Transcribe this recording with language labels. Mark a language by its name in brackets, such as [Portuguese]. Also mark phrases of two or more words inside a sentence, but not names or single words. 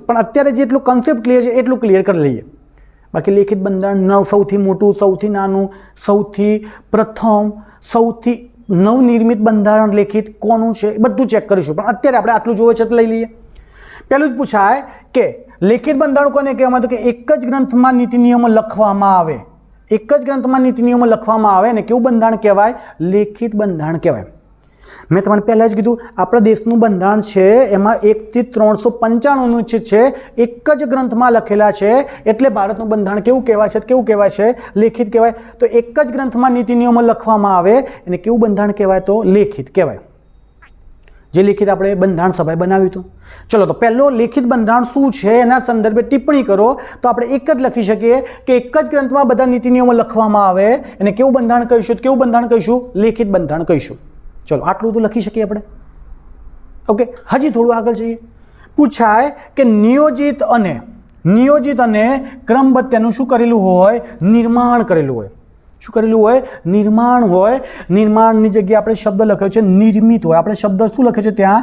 [Gujarati] પણ અત્યારે જેટલું કન્સેપ્ટ ક્લિયર છે એટલું ક્લિયર કરી લઈએ. બાકી લેખિત બંધારણ સૌથી મોટું, સૌથી નાનું, સૌથી પ્રથમ, સૌથી નવનિર્મિત બંધારણ લેખિત કોનું છે એ બધું ચેક કરીશું. પણ અત્યારે આપણે આટલું જોવે છે તો લઈ લઈએ. પહેલું જ પૂછાય કે લેખિત બંધારણ કોને કહેવામાં? તો કે એક જ ગ્રંથમાં નીતિ નિયમો લખવામાં આવે, એક જ ગ્રંથમાં નીતિ નિયમો લખવામાં આવે ને કેવું બંધારણ કહેવાય? લેખિત બંધારણ કહેવાય। મેં તમને પહેલા જ કીધું આપણા દેશનું બંધારણ છે એમાં 1 થી 395 અનુચ્છેદ છે એક જ ગ્રંથમાં લખેલા છે એટલે ભારતનું બંધારણ કેવું કહેવાય છે? લેખિત કહેવાય। તો એક જ ગ્રંથમાં નીતિ નિયમો લખવામાં આવે એને કેવું બંધારણ કહેવાય? તો લેખિત કહેવાય। જે લેખિત આપણે બંધારણ સભાએ બનાવ્યું હતું। ચલો તો પહેલો લેખિત બંધારણ શું છે એના સંદર્ભે ટિપ્પણી કરો તો આપણે એક જ લખી શકીએ કે એક જ ગ્રંથમાં બધા નીતિ નિયમો લખવામાં આવે એને કેવું બંધારણ કહીશું? કેવું બંધારણ કહીશું? લેખિત બંધારણ કહીશું। ચલો આટલું તો લખી શકીએ આપણે। ઓકે, હજી થોડું આગળ જઈએ। પૂછાય કે નિયોજિત અને ક્રમબદ્ધ તેનું શું કરેલું હોય? નિર્માણ કરેલું હોય। શું કરેલું હોય? निर्माण હોય। निर्माणની જગ્યાએ આપણે શબ્દ લખ્યો છે निर्मित હોય। આપણે શબ્દ શું લખ્યો છે ત્યાં?